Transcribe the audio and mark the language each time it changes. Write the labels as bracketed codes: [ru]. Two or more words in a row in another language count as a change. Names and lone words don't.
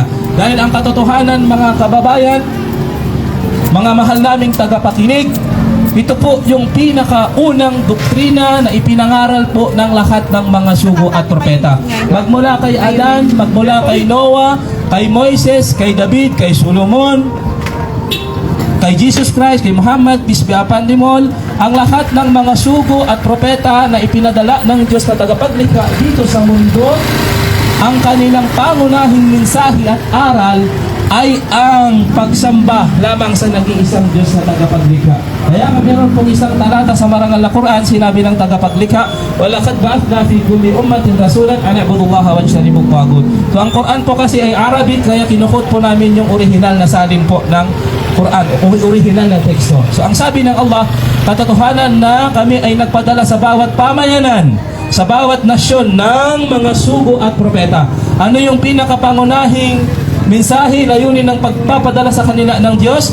[tl] Dahil ang katotohanan mga kababayan, mga mahal naming tagapakinig, ito po yung pinakaunang doktrina na ipinangaral po ng lahat ng mga sugo at propeta. Magmula kay Adan, magmula kay Noah, kay Moises, kay David, kay Solomon, kay Jesus Christ, kay Muhammad, [en] peace be upon them all, [tl] ang lahat ng mga sugo at propeta na ipinadala ng Diyos na tagapaglikha dito sa mundo, ang kanilang pangunahing mensahe at aral ay ang pagsamba lamang sa nag-iisang Diyos na tagapaglikha. Kaya meron pong isang talata sa marangal na Quran, sinabi ng tagapaglikha, [ar] وَلَقَدْ بَعَثْنَا فِي كُلِّ أُمَّةٍ رَسُولًا أَنِ اعْبُدُوا اللَّهَ وَاجْتَنِبُوا الطَّاغُوتَ. [tl] So ang Quran po kasi ay Arabic, kaya kinukot po namin yung original na salin po ng Quran, original na teksto. So ang sabi ng Allah, katotohanan na kami ay nagpadala sa bawat pamayanan, sa bawat nasyon ng mga sugo at propeta. Ano yung pinakapangunahing mensahe, layunin ng pagpapadala sa kanila ng Diyos?